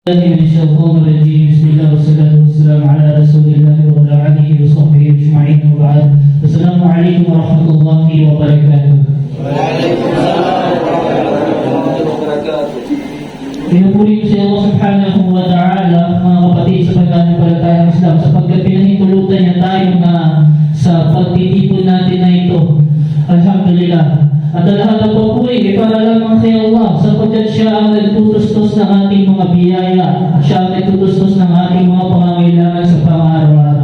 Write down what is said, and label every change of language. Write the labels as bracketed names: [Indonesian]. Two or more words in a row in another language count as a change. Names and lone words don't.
[Arabic] من الشيطان الرجيم. بسم الله والصلاة والسلام على رسول الله وعلى آله وصحبه أجمعين وبعد. السلام عليكم ورحمة الله وبركاته. وعليكم السلام ورحمة الله وبركاته. [Filipino] Pinupuri ko si Allah [Arabic] سبحانه وتعالى, [Filipino] mga kapatid, sa pagkanampalatayang Islam, sapagkat pinahintulutan niya tayo na sa pagtitipon natin na ito. Alhamdulillah. At ang lahat ng papuri para lamang kay Allah, sapagkat siya ang nagtutustos ng ating mga biyaya, at siya ang nagtutustos ng ating mga pangangailangan sa pang-araw-araw.